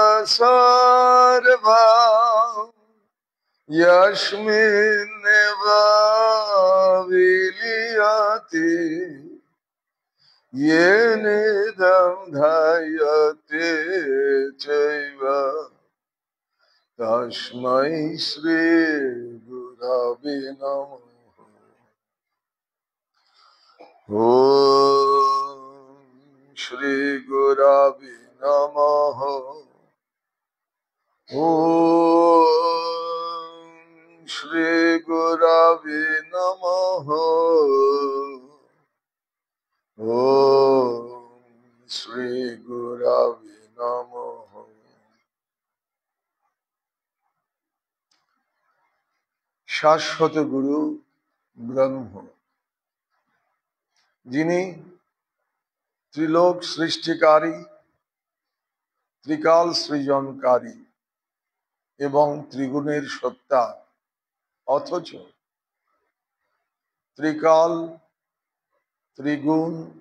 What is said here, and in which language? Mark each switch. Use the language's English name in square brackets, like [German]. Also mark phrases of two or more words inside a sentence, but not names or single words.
[Sanskrit] সর্বং যস্মিন্নেব বিলীয়তে येनेदं ধায়তে চৈব তস্मै শ্রী গুরবে নমঃ। ওম শ্রী গুরবে নমঃ। ওম শ্রী গুরবে নমঃ। ওম শ্রী গুরবে নমঃ। [Bangla] শাশ্বত গুরু ব্রহ্ম, যিনি ত্রিলোক সৃষ্টিকারী, ত্রিকাল সৃজনকারী এবং ত্রিগুণের সত্তা, অথচ ত্রিকাল ত্রিগুণ